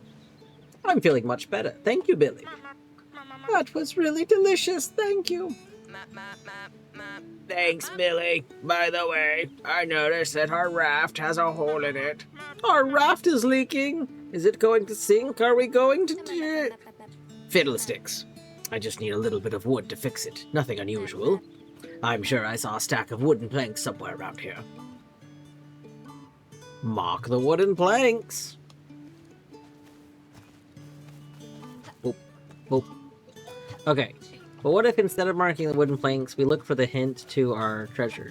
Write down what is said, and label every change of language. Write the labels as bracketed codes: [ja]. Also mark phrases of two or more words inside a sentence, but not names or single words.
[en] I'm feeling much better. Thank you, Billy. That was really delicious, thank you. Map, map, map, map. Thanks, Billy. By the way, I noticed that our raft has a hole in it. Our raft is leaking. Is it going to sink? Are we going to do it? Map, map, map. Fiddlesticks. I just need a little bit of wood to fix it. Nothing unusual. I'm sure I saw a stack of wooden planks somewhere around here. Mark the wooden planks. Boop, boop. Okay, but what if instead of marking the wooden planks, we look for the hint to our treasure?